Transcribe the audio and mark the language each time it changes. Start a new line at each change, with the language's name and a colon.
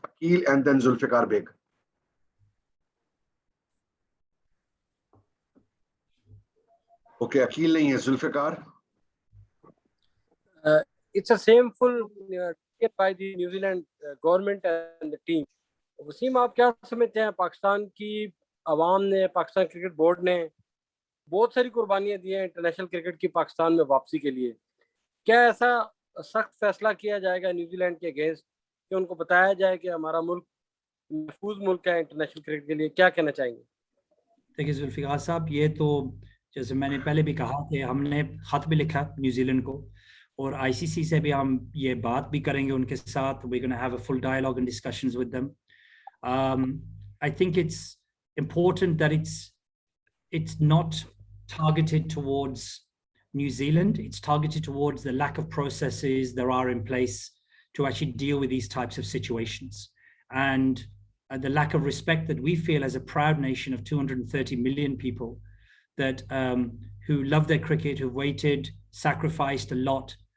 English: Akil and then Zulfikar Beg.
Hindi: Okay, Akil nahi hai, Zulfikar.
English: It's a shameful by the New Zealand government and the team.
Hindi: Wasim, आप क्या समझते हैं, पाकिस्तान की आवाम ने, Pakistan cricket board ने बहुत सारी कुर्बानियां दी हैं इंटरनेशनल क्रिकेट की पाकिस्तान में वापसी के लिए। क्या ऐसा सख्त फैसला किया जाएगा न्यूजीलैंड के अगेंस्ट कि उनको बताया जाए कि हमारा मुल्क महफूज मुल्क है इंटरनेशनल क्रिकेट के लिए? क्या कहना चाहेंगे? देखिए जुल्फिकार साहब, ये तो जैसे मैंने पहले भी कहा कि हमने खत भी लिखा न्यूजीलैंड को, और आईसीसी से भी हम ये बात भी करेंगे उनके साथ.
English: We're going to have a full dialogue and discussions with them. I think it's important that it's not targeted towards New Zealand. It's targeted towards the lack of processes there are in place to actually deal with these types of situations, and the lack of respect that we feel as a proud nation of 230 million people that who love their cricket, who've waited, sacrificed a lot